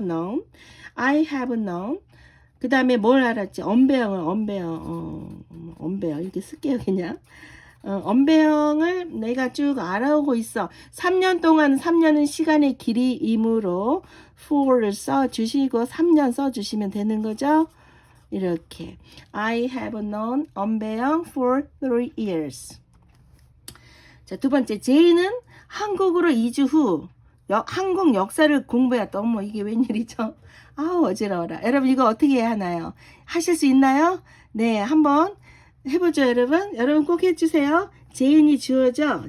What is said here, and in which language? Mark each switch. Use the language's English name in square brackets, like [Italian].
[English] known, I have known. [Korean] 그 다음에 뭘 알았지? 엄배영 이렇게 쓸게요, 그냥. 엄배영을 내가 쭉 알아오고 있어. 3년 동안 3년은 시간의 길이이므로 for를 써주시고 3년 써주시면 되는 거죠. 이렇게 [English] I have known 엄배영 for 3 years. [Korean] 자, 두 번째 제이는 한국으로 이주 후 한국 역사를 공부했다. 어머 이게 웬일이죠? 아우 어지러워라. 여러분 이거 어떻게 해야 하나요? 하실 수 있나요? 네, 한번 해보죠, 여러분. 여러분 꼭 해주세요. 제인이 주어져.